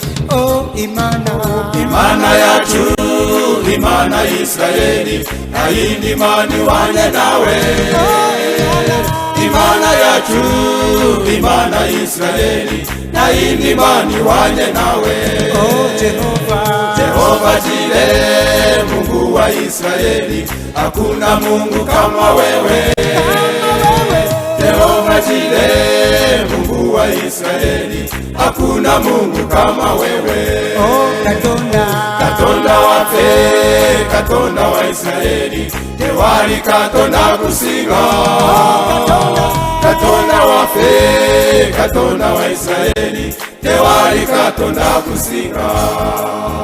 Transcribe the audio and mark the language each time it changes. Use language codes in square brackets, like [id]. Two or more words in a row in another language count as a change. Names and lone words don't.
[rw] Oh Imana, Imana yacu, Imana y'Isirayeli, nta yindi mana ihwanye nawe. Imana yacu, Imana y'Isirayeli, nta yindi mana ihwanye nawe. [sw] oh Jehova, Jehova Jile, Mungu wa Israeli, hakuna Mungu kama wewe. Jehova Jile, Mungu wa Israeli, hakuna Mungu kama wewe. oh [lg] katonda wa Israeli tewali katonda kusinga. Katonda waffe, katonda wa Israeli tewali katonda kusinga.